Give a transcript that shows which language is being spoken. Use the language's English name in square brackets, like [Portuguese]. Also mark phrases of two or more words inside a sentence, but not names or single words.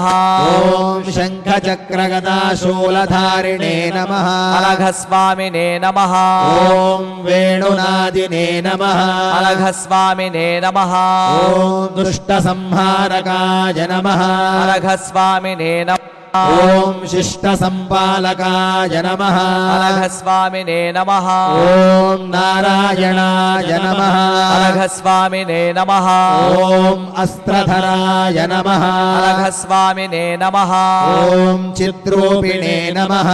[Sanskrit] ॐ शङ्खचक्रगदाशूलधारिणे नमः अनघस्वामिने नमः ॐ वेणुनादिने नमः अनघस्वामिने नमः ॐ दुष्टसंहारकाय नमः अनघस्वामिने नमः ఓం శిష్ట సంపాలకాయ నమః అనఘస్వామినే నమః ఓం నారాయణాయ నమః అనఘస్వామినే నమః ఓం అస్త్రధరాయ నమః అనఘస్వామినే నమః ఓం చిత్రూపిణే నమః